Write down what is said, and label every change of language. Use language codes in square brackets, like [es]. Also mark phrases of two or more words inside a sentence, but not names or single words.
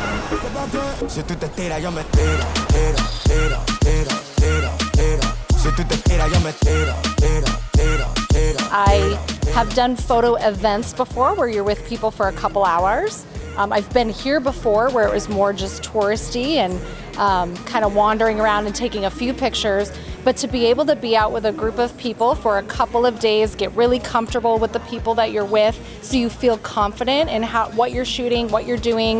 [es] Si tú te tiras, yo me tiro, tiro, tiro, tiro, tiro, tiro. Si tú te tiras, yo me tiro, tiro, tiro, tiro. [en] I have done photo events before where you're with people for a couple hours. I've been here before where it was more just touristy and kind of wandering around and taking a few pictures. But to be able to be out with a group of people for a couple of days, get really comfortable with the people that you're with so you feel confident in what you're shooting, what you're doing.